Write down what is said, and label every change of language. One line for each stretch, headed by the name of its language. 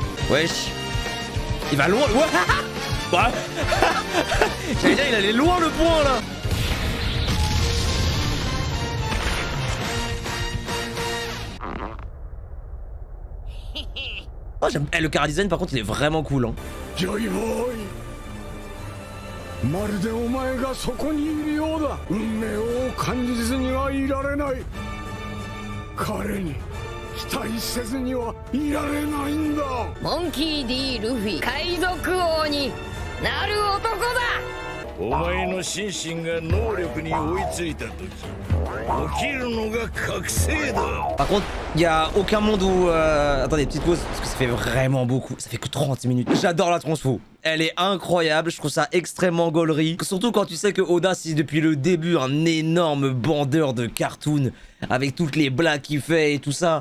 French: Wesh. Il va loin. Ouais. J'allais dire, il allait loin le point là. Oh, j'aime. Eh, le chara-design par contre il est vraiment cool hein. Joy Boy.
Japanese: まるでお前がそこにいるようだ。運命を感じずにはいられない。彼に期待せずにはいられないんだ。モンキー D ルフィ海賊王になる男だ。お前の心身が能力に追いついた時起きるのが覚醒だ。
French: Par contre, il y a aucun monde où attendez, petite pause parce que ça fait vraiment beaucoup. Ça fait que 30 minutes. J'adore la transfo. Elle est incroyable, je trouve ça extrêmement gaulerie. Surtout quand tu sais que Oda, c'est depuis le début un énorme bandeur de cartoon avec toutes les blagues qu'il fait et tout ça.